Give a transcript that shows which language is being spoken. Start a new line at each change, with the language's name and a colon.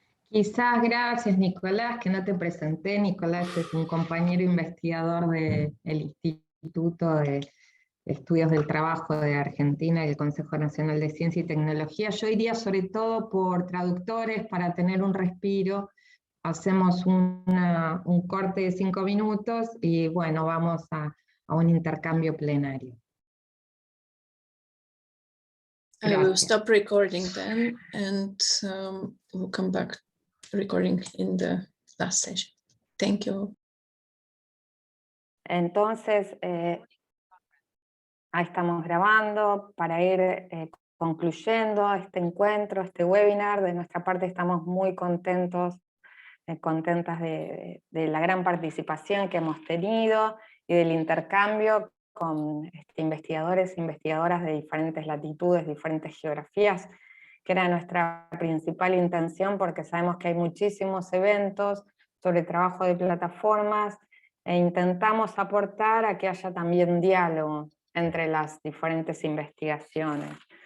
Spanish: Quizás, gracias Nicolás, que no te presenté. Nicolás es un compañero investigador del Instituto de Estudios del Trabajo de Argentina, el Consejo Nacional de Ciencia y Tecnología. Yo iría sobre todo por traductores para tener un respiro. Hacemos un corte de 5 minutos y bueno, vamos a un intercambio plenario.
English: I will stop recording then, and we'll come back recording in the last session. Thank you.
Spanish: Entonces, ahí estamos grabando para ir concluyendo este encuentro, este webinar. De nuestra parte estamos muy contentas de la gran participación que hemos tenido y del intercambio con investigadores e investigadoras de diferentes latitudes, diferentes geografías, que era nuestra principal intención, porque sabemos que hay muchísimos eventos sobre trabajo de plataformas e intentamos aportar a que haya también diálogo entre las diferentes investigaciones.